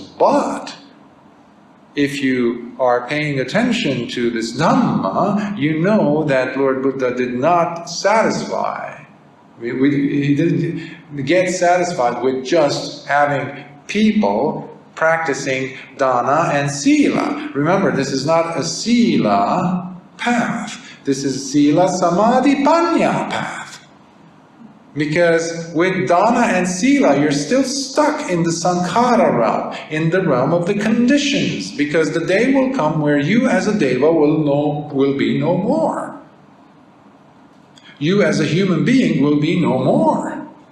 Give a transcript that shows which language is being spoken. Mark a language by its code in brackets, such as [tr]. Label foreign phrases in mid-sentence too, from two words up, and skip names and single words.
[en] But if you are paying attention to this Dhamma, you know that Lord Buddha did not satisfy. He didn't get satisfied with just having people practicing dana and sila. Remember, this is not a sila path. This is [pi] sila samadhi panya [en] path. Because with dana and sila, you're still stuck in the sankhara realm, in the realm of the conditions. Because the day will come where you as a deva will be no more. You as a human being will be no more.